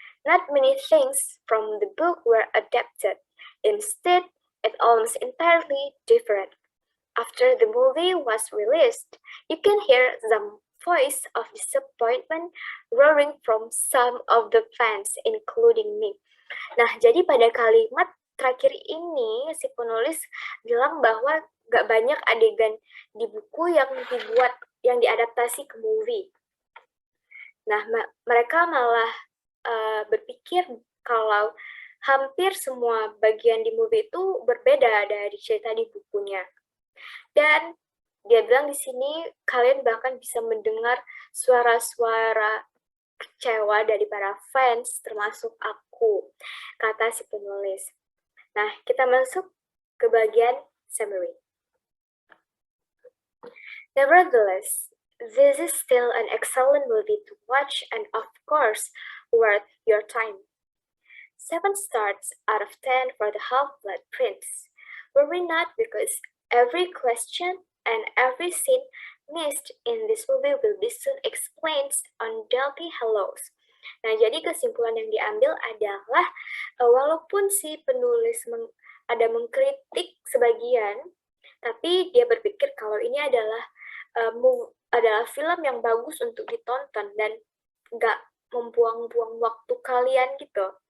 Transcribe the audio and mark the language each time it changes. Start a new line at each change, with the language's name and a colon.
English: Not many things from the book were adapted. Instead, it almost entirely different. After the movie was released, you can hear the voice of disappointment roaring from some of the fans, including me.
Indonesian: Nah, jadi pada kalimat terakhir ini, si penulis bilang bahwa gak banyak adegan di buku yang diadaptasi ke movie. Nah, mereka malah berpikir kalau hampir semua bagian di movie itu berbeda dari cerita di bukunya. Dan dia bilang di sini kalian bahkan bisa mendengar suara-suara kecewa dari para fans, termasuk aku, kata si penulis. Nah, kita masuk ke bagian summary.
English: Nevertheless, this is still an excellent movie to watch and of course, worth your time. 7 stars out of 10 for the Half-Blood Prince. Worry not because every question and every scene missed in this movie will be soon explained on Deathly Hallows.
Indonesian: Nah, jadi kesimpulan yang diambil adalah walaupun si penulis ada mengkritik sebagian, tapi dia berpikir kalau ini adalah film yang bagus untuk ditonton dan nggak membuang-buang waktu kalian gitu.